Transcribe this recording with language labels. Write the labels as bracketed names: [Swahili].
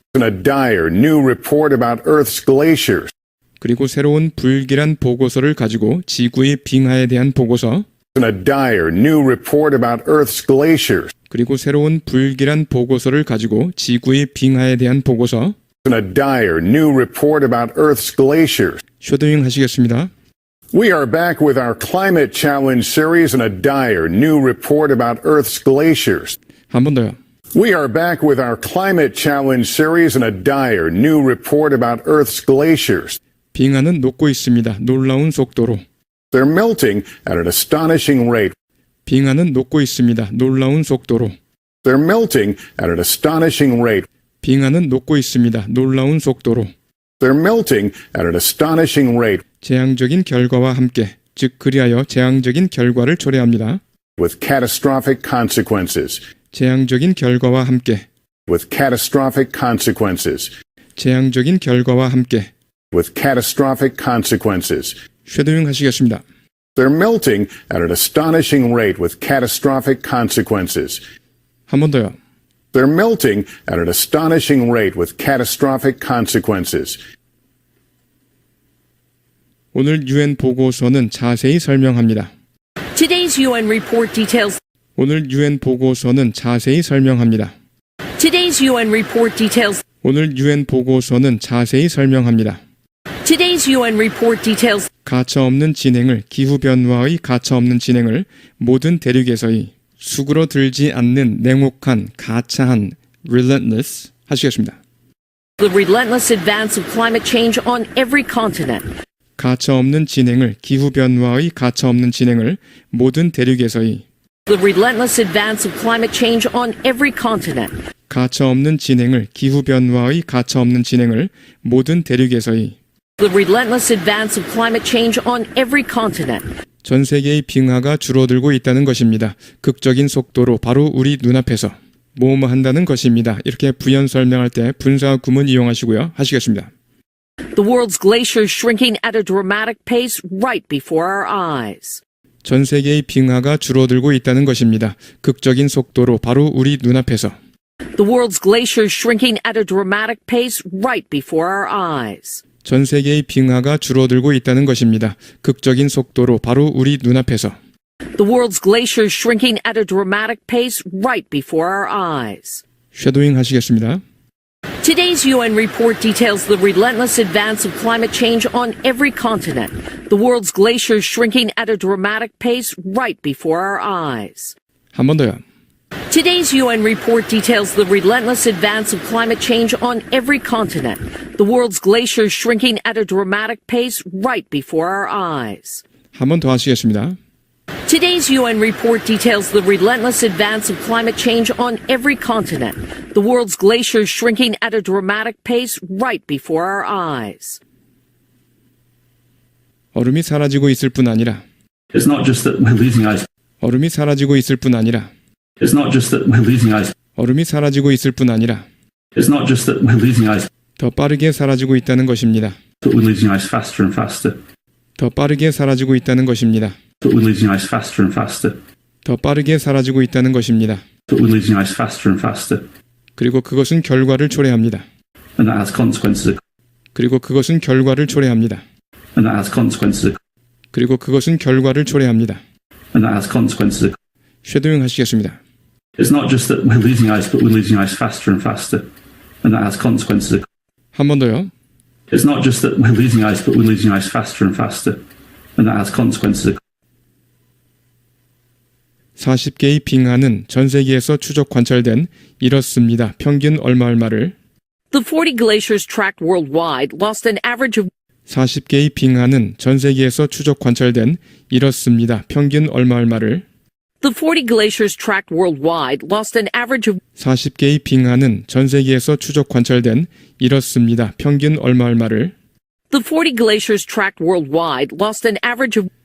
[English] And a dire new report about Earth's glaciers. [Korean] 그리고 새로운 불길한 보고서를 가지고 지구의 빙하에 대한 보고서. [English] And a dire new report about Earth's glaciers. [Korean] 그리고 새로운 불길한 보고서를 가지고 지구의 빙하에 대한 보고서. [English] And a dire new report about Earth's glaciers. [Korean] 셔도잉 하시겠습니다. [English] We are back with our climate challenge series and a dire new report about Earth's glaciers. [Korean] 한 번 더요. [English] We are back with our climate challenge series and a dire new report about Earth's glaciers. [Korean] 빙하는 녹고 있습니다. 놀라운 속도로. [English] They're melting at an astonishing rate. [Korean] 빙하는 녹고 있습니다. 놀라운 속도로. [English] They're melting at an astonishing rate. [Korean] 빙하는 녹고 있습니다. 놀라운 속도로. [English] They're melting at an astonishing rate. [Korean] 재앙적인 결과와 함께, 즉 그리하여 재앙적인 결과를 초래합니다. [English] With catastrophic consequences. [Korean] 재앙적인 결과와 함께. [English] With catastrophic consequences. [Korean] 재앙적인 결과와 함께. [English] With catastrophic consequences. [Korean] 쉐도잉 하시겠습니다. [English] They're melting at an astonishing rate with catastrophic consequences. [Korean] 한 번 더요. [English] They're melting at an astonishing rate with catastrophic consequences. [Korean] 오늘 유엔 보고서는 자세히 설명합니다. [English] Today's UN report details [Korean] 오늘 유엔 보고서는 자세히 설명합니다. [English] Today's UN report details [Korean] 오늘 유엔 보고서는 자세히 설명합니다. [English] Today's UN report details [Korean] 가차없는 진행을 기후변화의 가차없는 진행을 모든 대륙에서의 수그러들지 않는 냉혹한 가차한 relentless 하시겠습니다. [English] the relentless advance of climate change on every continent. [Korean] 가차없는 진행을 기후변화의 가차없는 진행을 모든 대륙에서의 [English] The relentless advance of climate change on every continent. [Korean] 가차없는 진행을 기후변화의 가차없는 진행을 모든 대륙에서의 [English] The relentless advance of climate change on every continent. [Korean] 전 세계의 빙하가 줄어들고 있다는 것입니다. 극적인 속도로 바로 우리 눈앞에서 뭐뭐 한다는 것입니다. 이렇게 부연 설명할 때 분사 구문 이용하시고요. 하시겠습니다. [English] The world's glaciers shrinking at a dramatic pace right before our eyes. [Korean] 전 세계의 빙하가 줄어들고 있다는 것입니다. 극적인 속도로 바로 우리 눈앞에서 [English] The world's glaciers shrinking at a dramatic pace right before our eyes. [Korean] 전 세계의 빙하가 줄어들고 있다는 것입니다. 극적인 속도로 바로 우리 눈앞에서 [English] The world's glaciers shrinking at a dramatic pace right before our eyes. [Korean] 쉐도잉 하시겠습니다. [English] Today's UN report details the relentless advance of climate change on every continent. The world's glaciers shrinking at a dramatic pace right before our eyes. [Korean] 한 번 더요. [English] Today's UN report details the relentless advance of climate change on every continent. The world's glaciers shrinking at a dramatic pace right before our eyes. [Korean] 한 번 더 하시겠습니다. [English] Today's UN report details the relentless advance of climate change on every continent. The world's glaciers shrinking at a dramatic pace right before our eyes. [Korean] 얼음이 사라지고 있을 뿐 아니라 [English] It's not just that we're losing ice. [Korean] 얼음이 사라지고 있을 뿐 아니라 [English] It's not just that we're losing ice. [Korean] 얼음이 사라지고 있을 뿐 아니라 [English] It's not just that we're losing ice, [Korean] 더 빠르게 사라지고 있다는 것입니다. [English] but we're losing ice faster and faster. [Korean] 더 빠르게 사라지고 있다는 것입니다. [English] But we're losing ice faster and faster. [Korean] 더 빠르게 사라지고 있다는 것입니다. [English] But we're losing ice faster and faster. [Korean] 그리고 그것은 결과를 초래합니다. [English] And that has consequences. [Korean] 그리고 그것은 결과를 초래합니다. [English] And that has consequences. [Korean] 그리고 그것은 결과를 초래합니다. [English] And that has consequences. [Korean] 쉐도잉 하시겠습니다. [English] It's not just that we're losing ice, but we're losing ice faster and faster. And that has consequences. [Korean] 한 번 더요. [English] It's not just that we're losing ice, but we're losing ice faster and faster. And that has consequences. [Korean] 40개의 빙하는 전 세계에서 추적 관찰된 이렇습니다. 평균 얼마를 [English] The 40 glaciers tracked worldwide lost an average of [Korean] 40개의 빙하는 전 세계에서 추적 관찰된 이렇습니다. 평균 얼마를 [English] The 40 glaciers tracked worldwide lost an average of [Korean] 40개의 빙하는 전 세계에서 추적 관찰된 이렇습니다. 평균 얼마를 [English] The 40 glaciers tracked worldwide lost an average of